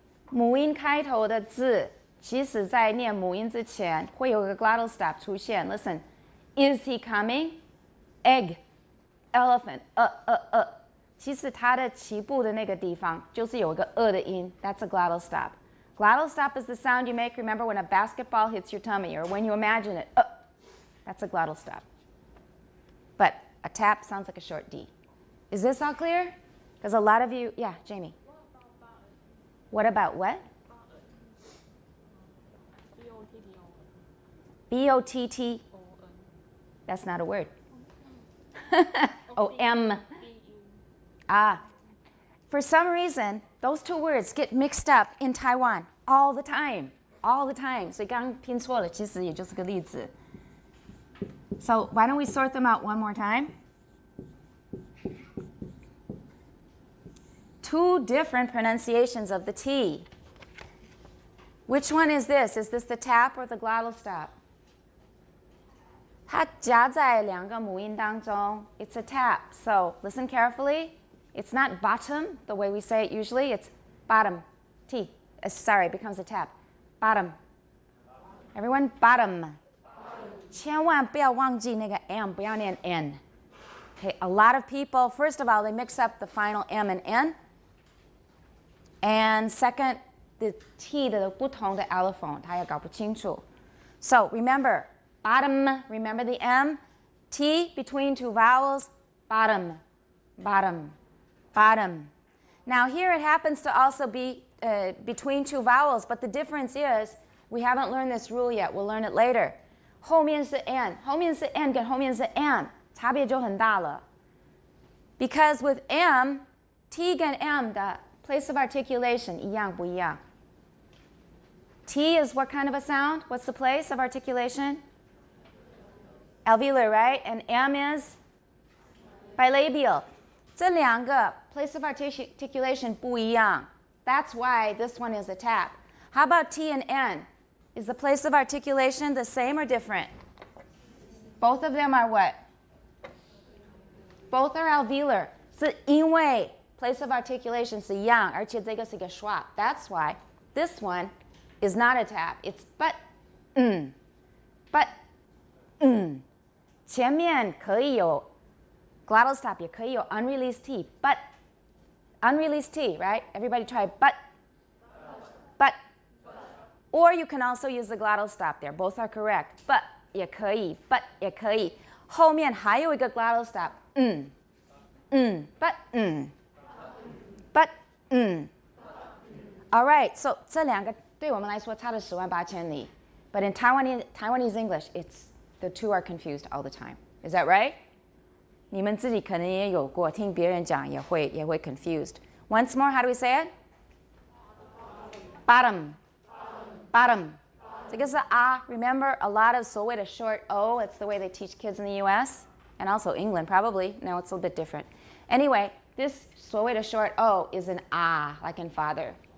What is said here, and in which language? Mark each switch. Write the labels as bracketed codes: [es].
[zh] 母音开头的字，其实在念母音之前，会有个 glottal stop 出现。 [en] Listen. Is he coming? Egg. Elephant. [zh] 其实它的起步的那个地方就是有一个的音 [en] That's a glottal stop. Glottal stop is the sound you make, remember, when a basketball hits your tummy or when you imagine it. That's a glottal stop. But a tap sounds like a short D. Is this all clear? Because a lot of you, yeah, Jamie. What about what? B-O-T-T. That's not a word. O-M. For some reason, those two words get mixed up in Taiwan all the time. All the time. [zh] 所以刚刚拼错了，其实也就是个例子。 [en] So why don't we sort them out one more time? Two different pronunciations of the T. Which one is this? Is this the tap or the glottal stop? [zh] 它夹在两个母音当中. [en] It's a tap. So listen carefully. It's not bottom, the way we say it usually. It's bottom. T. Sorry, it becomes a tap. Bottom. Everyone, bottom. [zh] 千万不要忘记那个 M, 不要念 N. [en] Okay, a lot of people, first of all, they mix up the final M and N. And second, the T [zh] 的不同的 [en] allophone, [zh] 他也搞不清楚. [en] So remember, bottom, remember the M? T between two vowels, bottom, bottom, bottom. Now here it happens to also be between two vowels, but the difference is we haven't learned this rule yet. We'll learn it later. [zh] 后面是 N, 后面是 N 跟后面是 M, 差别就很大了. [en] Because with M, T 跟 M 的 place of articulation [zh] 一样不一样? [en] T is what kind of a sound? What's the place of articulation? Alveolar, right? And M is bilabial. [zh] 这两个 [en] place of articulation [zh] 不一样. [en] That's why this one is a tap. How about T and N? Is the place of articulation the same or different? Both of them are what? Both are alveolar. [zh] 是因为 place of articulation 是一样，而且这个是一个 schwa. [en] That's why this one is not a tap. It's but, but, [zh] 前面可以有 [en] glottal stop, [zh] 也可以有 [en] unreleased T, but, unreleased T, right? Everybody try but, Or you can also use the glottal stop there. Both are correct. [zh] But 也可以 but 也可以。后面还有一个 glottal stop. [en] But All right, so [zh] 这两个对我们来说差了10万8千里。 [en] But in Taiwanese English, the two are confused all the time. Is that right? [zh] 你们自己可能也有过，听别人讲也会 confused. [en] Once more, how do we say it? Bottom. So this is ah. Remember, a lot of [zh] 所谓的 [en] short O. It's the way they teach kids in the U.S. and also England, probably. No, it's a little bit different. Anyway, this [zh] 所谓的 [en] short O is an ah, like in father.